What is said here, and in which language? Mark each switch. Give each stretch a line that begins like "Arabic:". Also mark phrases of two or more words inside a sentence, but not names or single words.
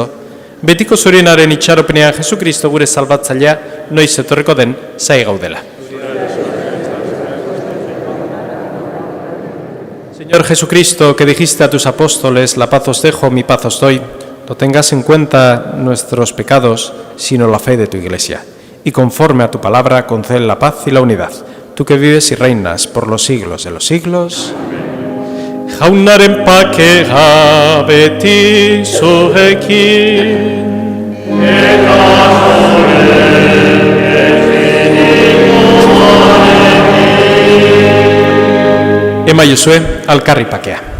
Basque: Betiko zurienaren itxaropenean Jesukristo gure salbatzailea noiz etorriko den zai gaudela.
Spanish: Señor Jesucristo, que dijiste a tus apóstoles, la paz os dejo, mi paz os doy, no tengas en cuenta nuestros pecados, sino la fe de tu Iglesia. Y conforme a tu palabra, concede la paz y la unidad. Tú que vives y reinas por los siglos de los siglos.
Basque: Jaunaren pakega beti zuekin. Ema Josue, alkarri pakea.